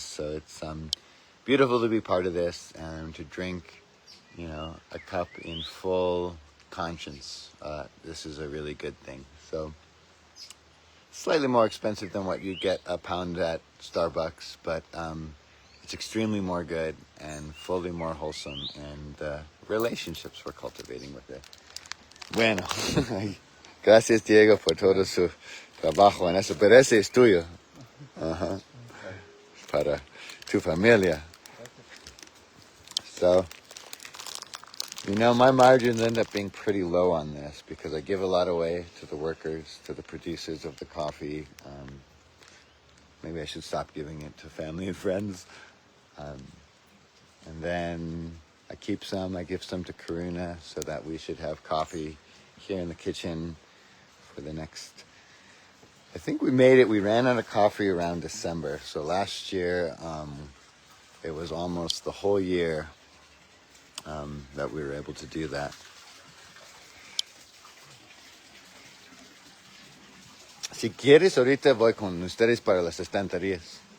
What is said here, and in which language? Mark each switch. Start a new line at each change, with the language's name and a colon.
English: So it's beautiful to be part of this and to drink, you know, a cup in full conscience. This is a really good thing. So slightly more expensive than what you get a pound at Starbucks, but it's extremely more good and fully more wholesome, and the relationships we're cultivating with it.
Spanish: Bueno, gracias Diego por todo su trabajo en eso, pero ese es tuyo. Uh-huh. Para tu familia.
English: So, you know, my margins end up being pretty low on this because I give a lot away to the workers, to the producers of the coffee. Maybe I should stop giving it to family and friends. And then I keep some, I give some to Karuna so that we should have coffee here in the kitchen for the next, I think we ran out of coffee around December. So last year, it was almost the whole year that we were able to do that.
Spanish: Si quieres, ahorita voy con ustedes para las estanterías.